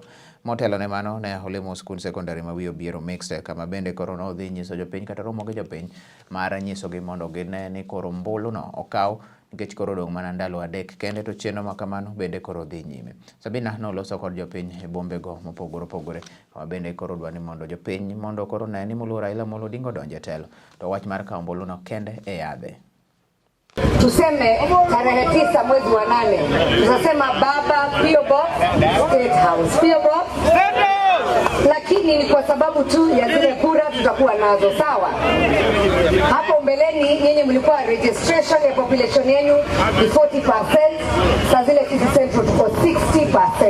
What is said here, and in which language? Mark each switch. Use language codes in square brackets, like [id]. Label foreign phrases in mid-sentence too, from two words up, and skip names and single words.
[luo] Motelo ne mano ne olimo skul sekondari ma wiye obiero Mixed kama bende koro nodhi nyiso jopiny kata romo gi jopiny mar nyisogi mondo gine ni koro ombulu no okaw nikech koro dong' mana ndalo adek kende to chenro ma kamano bende koro dhi nyime. Sabina noloso kod jopiny e bombe go mopogore opogore kama bende koro dwa ni mondo jopiny mondo koro ne ni Muluor Raila Odinga odonje e telo to wach mar kawo ombulu no kende e yadhe. [sw] Tuseme tarehe 9 mwezi wa 8 tunasema baba PO Box State House PO Box, lakini ni kwa sababu tu ya zile kura tutakuwa nazo, sawa. Hapo mbeleni nyinyi mlikuwa registration ya population yenu ni 40%, sasa zile City Central tuko 60%.